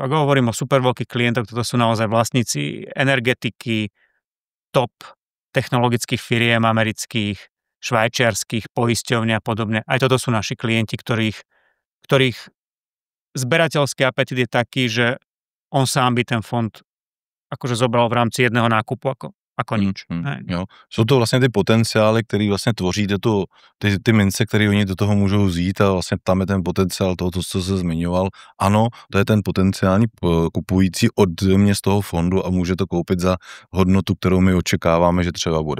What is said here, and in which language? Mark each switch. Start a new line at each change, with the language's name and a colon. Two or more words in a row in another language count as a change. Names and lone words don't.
Slovak: Ak hovorím o super veľkých klientoch, toto sú naozaj vlastníci energetiky, top technologických firiem amerických, švajčiarskych, poisťovní a podobne. Aj toto sú naši klienti, ktorých zberateľský apetit je taký, že on sám by ten fond akože zobral v rámci jedného nákupu ako nič.
Czech: Jo. Jsou to vlastně ty potenciály, který vlastně tvoří ty mince, které oni do toho můžou vzít a vlastně tam je ten potenciál toho, co se zmiňoval. Ano, to je ten potenciální kupující od mě z toho fondu a může to koupit za hodnotu, kterou my očekáváme, že třeba bude.